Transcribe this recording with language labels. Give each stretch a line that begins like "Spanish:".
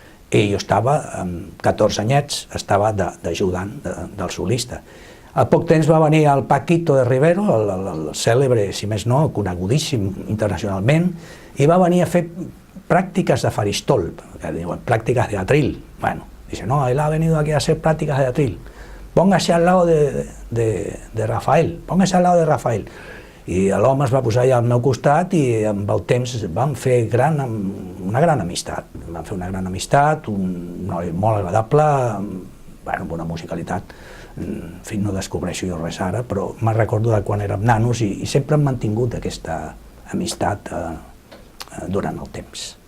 Catalan: I jo estava, amb 14 anyets, estava d'ajudant del solista. A poc temps va venir el Paquito de Rivero, el cèlebre, si més no, conegudíssim internacionalment, i va venir a fer pràctiques de faristol, que diuen pràctiques de atril.
Spanish: Bueno, dice, no, él ha venido aquí a hacer prácticas de atril. Póngase al lado de Rafael, póngase al lado de Rafael.
Catalan: I l'home es va posar allà al meu costat i amb el temps vam fer una gran amistat. Vam fer una gran amistat, un noi molt agradable, amb una musicalitat. En fi, no descobreixo jo res ara, però me'n recordo de quan érem nanos i sempre hem mantingut aquesta amistat durant el temps.